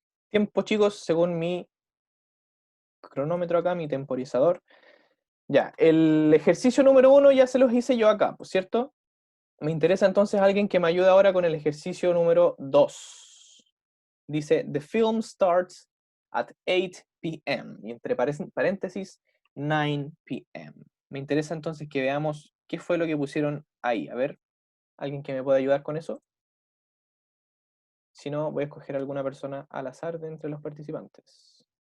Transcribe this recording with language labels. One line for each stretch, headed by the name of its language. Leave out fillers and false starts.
Spanish: Tiempo, chicos, según mi cronómetro acá, mi temporizador. Ya, el ejercicio número 1 ya se los hice yo acá, ¿cierto? Me interesa entonces alguien que me ayude ahora con el ejercicio número 2. Dice,
English: the film starts at 8 p.m.
Spanish: y entre paréntesis, 9 p.m. Me interesa entonces que veamos qué fue lo que pusieron ahí. A ver, ¿alguien que me pueda ayudar con eso? Si no, voy a escoger alguna persona al azar de entre los participantes.